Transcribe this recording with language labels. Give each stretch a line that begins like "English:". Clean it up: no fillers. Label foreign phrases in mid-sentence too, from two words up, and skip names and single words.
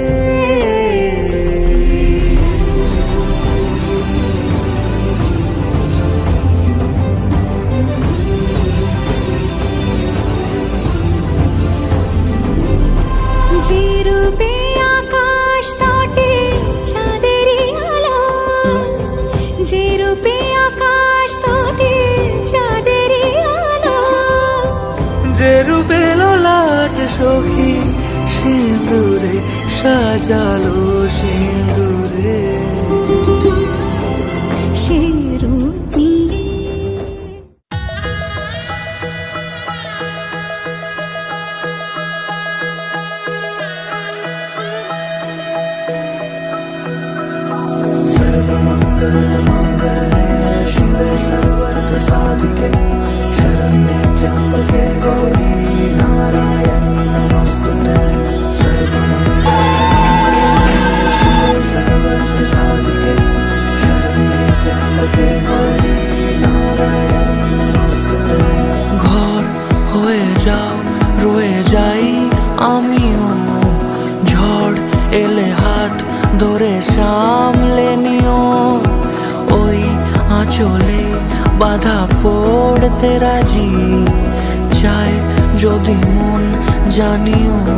Bangla: যে রূপে আকাশ তটে চাঁদেরই আলো, যে রূপে আকাশ তটে চাঁদেরই আলো। যে রূপে ললাট সখী সিঁদুরে সাজালো সিঁদুরে, সে রূপ নিয়ে
Sanskrit: शिवे सर्वर्थ साधिके, शरण्ये त्र्यंबके गौरी नारायणी नमोस्तुते। शिवे सर्वर्थ साधिके, शरण्ये त्र्यंबके गौरी नारायणी नमोस्तुते।
Bangla: ঘর হয়ে যাও রয়ে যাই আমিও, ঝড় এলে হাত ধরে সামলে নিও। ওই আঁচলে বাধা পড়তে রাজি, চাই যদি মন জানিও।